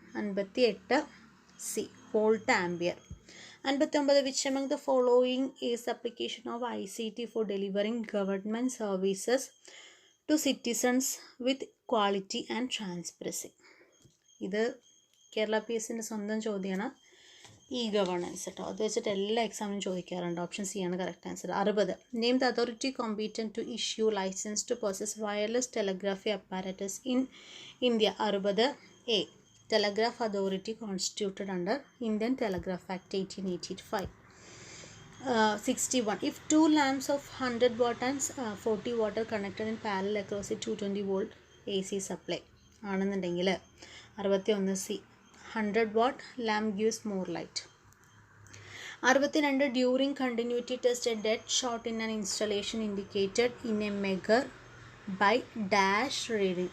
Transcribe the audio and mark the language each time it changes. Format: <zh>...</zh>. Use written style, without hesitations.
<en>58 C, volt ampere. 59 which among the following is the application of ICT for delivering government services to citizens with quality and transparency?</en> <ml>ഇത് Kerala P എസിൻ്റെ സ്വന്തം ചോദ്യമാണ്. E governance കേട്ടോ, അത് വെച്ചിട്ട് എല്ലാ എക്സാമിനും ചോദിക്കാറുണ്ട്. ഓപ്ഷൻ സി ആണ് correct answer.</ml> <en>60 name the authority competent to issue licence to possess wireless telegraphy apparatus in India. 60 A, telegraph authority constituted under Indian telegraph act 1885. 61 if two lamps of 100 watt and 40 watt are connected in parallel across a 220 volt AC supply</en> <ml>ആണെന്നുണ്ടെങ്കിൽ</ml> <en>61 C, 100 watt lamp gives more light. 62 during continuity test a dead shot in an installation indicated in a measure by dash reading.</en>